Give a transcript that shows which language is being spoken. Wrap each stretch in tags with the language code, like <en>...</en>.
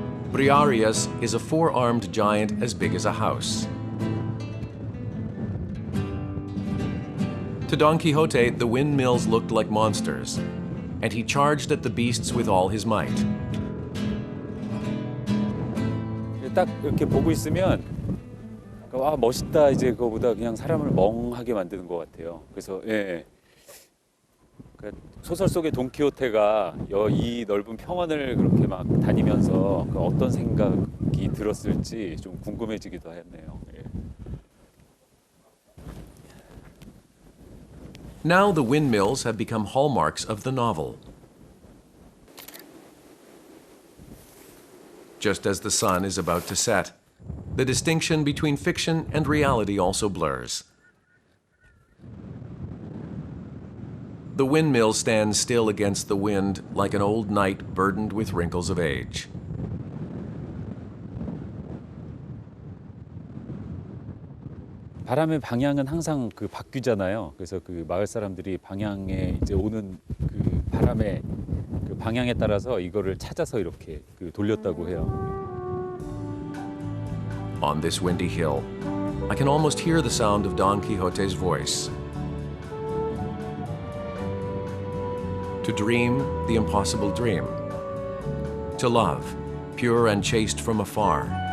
<en>Briareus is a four-armed giant as big as a house. To Don Quixote, the windmills looked like monsters, and he charged at the beasts with all his might.</en> <ko>딱 이렇게 보고 있으면 와 멋있다 이제 그거보다 그냥 사람을 멍하게 만드는 것 같아요. 그래서 예. 그러니까 소설 속의 돈키호테가 이 넓은 평원을 그렇게 막 다니면서 그 어떤 생각이 들었을지 좀 궁금해지기도 했네요. 예.</ko> <en>Now the windmills have become hallmarks of the novel. Just as the sun is about to set, the distinction between fiction and reality also blurs. The windmill stands still against the wind like an old knight burdened with wrinkles of age.</en> <ko>바람의 방향은 항상 그 바뀌잖아요. 그래서 그 마을 사람들이 방향에 이제 오는 그 바람의 그 방향에 따라서 이거를 찾아서 이렇게 그 돌렸다고 해요.</ko> <en>On this windy hill, I can almost hear the sound of Don Quixote's voice. To dream the impossible dream. To love, pure and chaste from afar.</en>